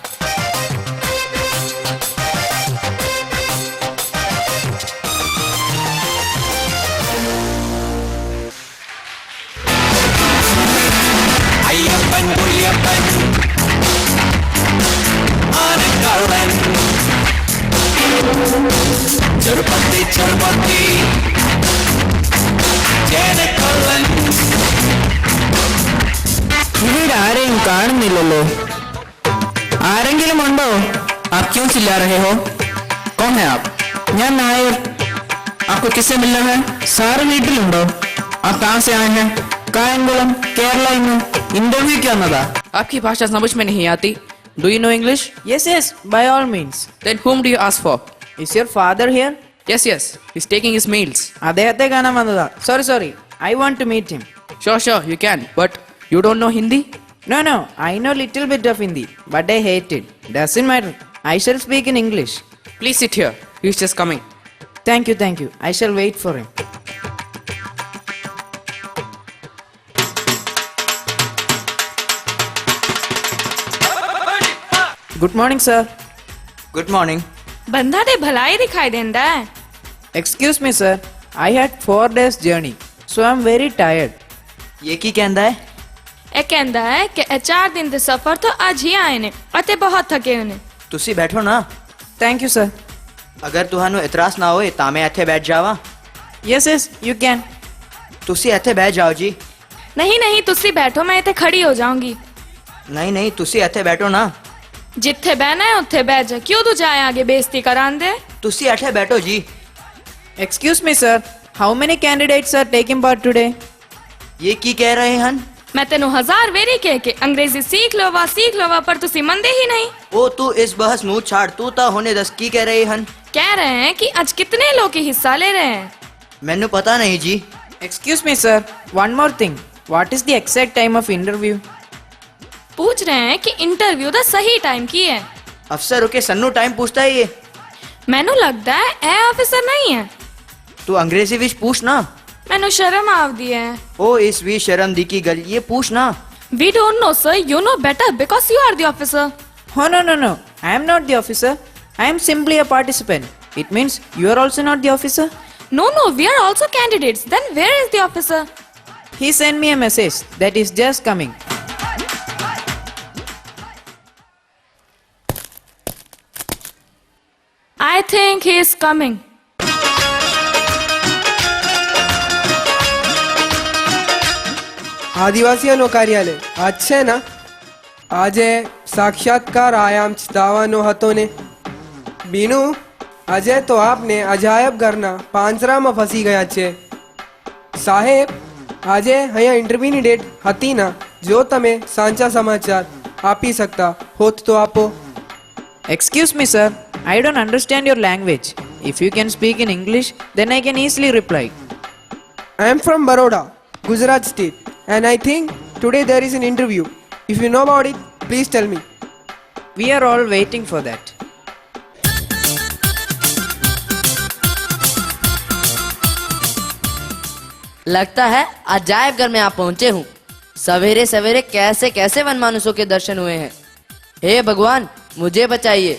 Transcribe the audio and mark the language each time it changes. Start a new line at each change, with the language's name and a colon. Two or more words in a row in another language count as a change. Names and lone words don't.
Malayalam: Ayyapan, Gulyapan, Anakaran. ഇവിടെ ആരെയും കാണുന്നില്ലല്ലോ. ആരെങ്കിലും ഉണ്ടോ?
Hindi: आप क्यों चिल्ला रहे हो? कौन है आप?
Malayalam: ഞാൻ നായർ.
Hindi: आपको किससे मिलना है?
Malayalam: സാറ് വീട്ടിലുണ്ടോ?
Hindi: आप कहाँ से आए हैं?
Malayalam: കായംകുളം, കേരള. ഇന്ന് ഇന്റർവ്യൂക്ക് വന്നതാ.
Hindi: आपकी भाषा समझ में नहीं आती.
English: Do you know English? Yes, yes, by all means. Then whom do you ask for? Is your father here? Yes, yes. He's taking his meals.
Malayalam: അദ്ദേഹത്തെ കാണാൻ വന്നതാ.
English: Sorry. I want to meet him. Sure, you can. But you don't know Hindi? No, I know little bit of Hindi, but I hate it. Doesn't matter. I shall speak in English. Please sit here. He's just coming. Thank you. I shall wait for him. Good morning, sir. Good morning.
Punjabi: ਬੰਦਾ ਤੇ ਭਲਾ ਹੀ ਦਿਖਾਈ ਦਿੰਦਾ ਹੈ.
English: Excuse me, sir. I had 4 days journey, so I'm very tired.
Punjabi: ਯੇ ਕੀ ਕਹੰਦਾ ਹੈ? ਇਹ ਕਹਿੰਦਾ ਹੈ ਕਿ ਇਹ 4 ਦਿਨ ਦੇ ਸਫ਼ਰ ਤੋਂ ਅੱਜ ਹੀ ਆਏ ਨੇ ਅਤੇ ਬਹੁਤ ਥਕੇ ਹੋਏ ਨੇ. ਤੁਸੀਂ ਬੈਠੋ ਨਾ.
English: Thank you, sir.
Punjabi: ਅਗਰ ਤੁਹਾਨੂੰ ਇਤਰਾਜ਼ ਨਾ ਹੋਏ ਤਾਂ ਮੈਂ ਇੱਥੇ ਬੈਠ ਜਾਵਾਂ.
English: Yes, you can.
Punjabi: ਤੁਸੀਂ ਇੱਥੇ ਬੈਠ ਜਾਓ ਜੀ. ਨਹੀਂ ਤੁਸੀਂ ਬੈਠੋ, ਮੈਂ ਇੱਥੇ ਖੜੀ ਹੋ ਜਾਊਂਗੀ. ਨਹੀਂ ਤੁਸੀਂ ਇੱਥੇ ਬੈਠੋ ਨਾ. ਜਿੱਥੇ ਬਹਿਣਾ ਹੈ ਉੱਥੇ ਬੈਠ ਜਾ. ਕਿਉਂ ਤੂੰ ਜਾਏ ਆਗੇ ਬੇਇੱਜ਼ਤੀ ਕਰਾਂਦੇ? ਤੁਸੀਂ ਇੱਥੇ ਬੈਠੋ ਜੀ.
English: Excuse me, sir. How many candidates are taking part today?
Punjabi: ਇਹ ਕੀ ਕਹਿ ਰਹੇ ਹਨ? ਮੈਂ ਤੈਨੂੰ 1000 ਵੇਰੀ ਕਹਿ ਕੇ ਅੰਗਰੇਜ਼ੀ ਸਿੱਖ ਲਵਾ ਪਰ ਤੁਸੀਂ ਮੰਨਦੇ ਹੀ ਨਹੀਂ. ਉਹ ਤੂੰ ਇਸ ਬਹਿਸ ਨੂੰ ਛੱਡ. ਤੂੰ ਤਾਂ ਹੁਣੇ ਦੱਸ ਕੀ ਕਹਿ ਰਹੇ ਹਨ? ਕਹਿ ਰਹੇ
Hindi: हैं कि आज कितने लोग हिस्सा ले रहे हैं.
Punjabi: ਮੈਨੂੰ ਪਤਾ ਨਹੀਂ ਜੀ.
English: Excuse me, sir. One more thing. What is the exact time of interview?
Hindi: पूछ रहे हैं कि इंटरव्यू
Punjabi: ਦਾ ਸਹੀ ਟਾਈਮ ਕੀ ਹੈ. ਅਫਸਰ ਹੋਕੇ ਸਾਨੂੰ ਟਾਈਮ ਪੁੱਛਦਾ ਹੈ ਇਹ? ਮੈਨੂੰ ਲੱਗਦਾ ਹੈ ਇਹ ਆਫੀਸਰ ਨਹੀਂ ਹੈ. ਤੂੰ ਅੰਗਰੇਜ਼ੀ ਵਿੱਚ ਪੁੱਛ ਨਾ. ਮੈਨੂੰ ਸ਼ਰਮ ਆਉਂਦੀ ਹੈ. ਉਹ ਇਸ ਵੀ ਸ਼ਰਮ ਦੀ ਕੀ ਗੱਲ? ਇਹ ਪੁੱਛ ਨਾ.
English: We don't know, sir. You know better because you are the officer. Oh, no. I am not the officer. I am simply a participant. It means you are also not the officer? No, we are also candidates. Then where is the officer? He sent me a message that is just coming. I think he is coming.
Gujarati: આદિવાસીઓનું કાર્યાલય આજ છે ને? આજે સાક્ષાત્કાર આયામ દાવાનો હતો ને. બીનુ, આજે તો આપને અજાયબ ઘરના પાંજરામાં ફસી ગયા છે. સાહેબ, આજે અહીંયા ઇન્ટરવ્યુની ડેટ હતી ને. જો તમે સાચા સમાચાર આપી શકતા હોત તો આપો.
English: Excuse me, sir. I don't understand your language. If you can speak in English, then I can easily reply. I am from Baroda, Gujarat state, and I think today there is an interview. If you know about it, please tell me. We are all waiting for that.
Hindi: लगता है अजायब घर में आप पहुंचे हूँ. सवेरे सवेरे कैसे कैसे वनमानुसों के दर्शन हुए हैं. हे भगवान, मुझे बचाइए.